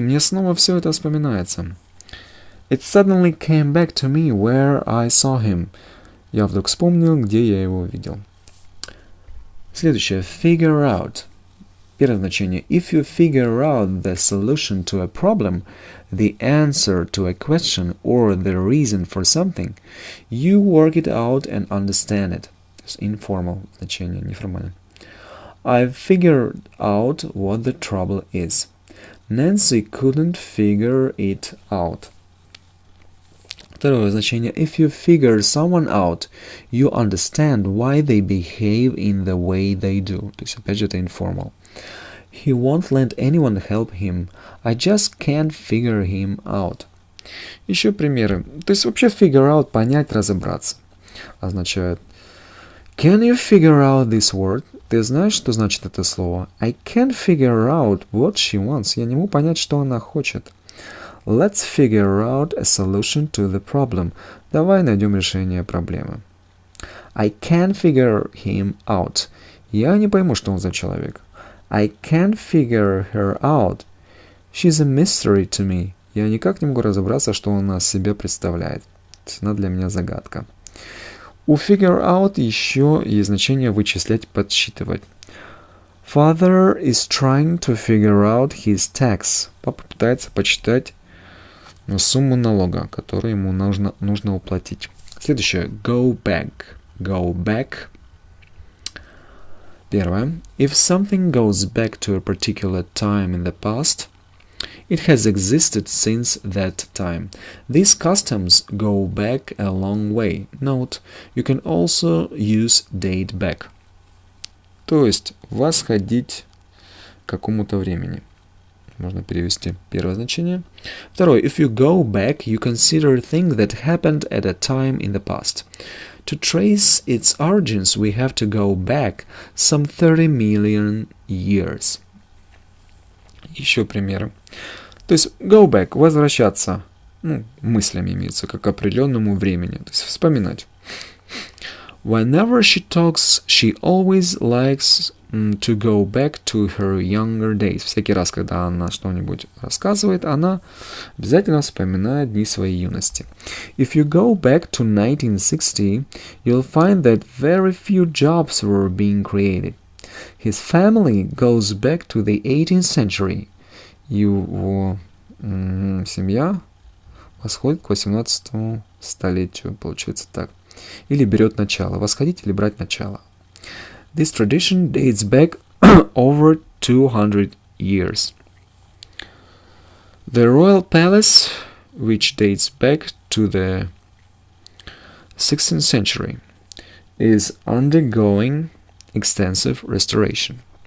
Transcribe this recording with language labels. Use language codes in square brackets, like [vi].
[ru] Мне снова все это вспоминается. [en] It suddenly came back to me where I saw him. [ru] Я вдруг вспомнил, где я его видел. Следующее. Figure out. Первое значение. [en] If you figure out the solution to a problem, the answer to a question, or the reason for something, you work it out and understand it. [ru] То есть informal значение, неформальное. [en] I've figured out what the trouble is. Nancy couldn't figure it out. [ru] Второе значение. [en] If you figure someone out, you understand why they behave in the way they do. [ru] То есть, опять же, это informal. [en] He won't let anyone help him. I just can't figure him out. [ru] Еще примеры. То есть, вообще, figure out, понять, разобраться. [en] Означает Can you figure out this word? [ru] Ты знаешь, что значит это слово? [en] I can't figure out what she wants. [ru] Я не могу понять, что она хочет. [en] Let's figure out a solution to the problem. [ru] Давай найдем решение проблемы. [en] I can't figure him out. [ru] Я не пойму, что он за человек. [en] I can't figure her out. She's a mystery to me. [ru] Я никак не могу разобраться, что она из себя представляет. Она для меня загадка. У figure out еще есть значение вычислять, подсчитывать. [en] Father is trying to figure out his tax. [ru] Папа пытается подсчитать сумму налога, которую ему нужно уплатить. [en] Следующее. Go back. Go back. [ru] Первое. [en] If something goes back to a particular time in the past, it has existed since that time. These customs go back a long way. Note, you can also use date back. [ru] То есть, восходить к какому-то времени. Можно перевести первое значение. Второе. [en] If you go back, you consider things that happened at a time in the past. To trace its origins, we have to go back some 30 million years. [ru] Еще примеры. То есть go back, возвращаться, мыслями имеется, как к определенному времени, то есть вспоминать. [en] Whenever she talks, she always likes to go back to her younger days. [ru] Всякий раз, когда она что-нибудь рассказывает, она обязательно вспоминает дни своей юности. [en] If you go back to 1960, you'll find that very few jobs were being created. His family goes back to the 18th century. [ru] его семья восходит к 18 столетию, получается так. Или берет начало. Восходить или брать начало. [en] This tradition dates back over 200 years. The royal palace, which dates back to the 16th century, is undergoing extensive restoration.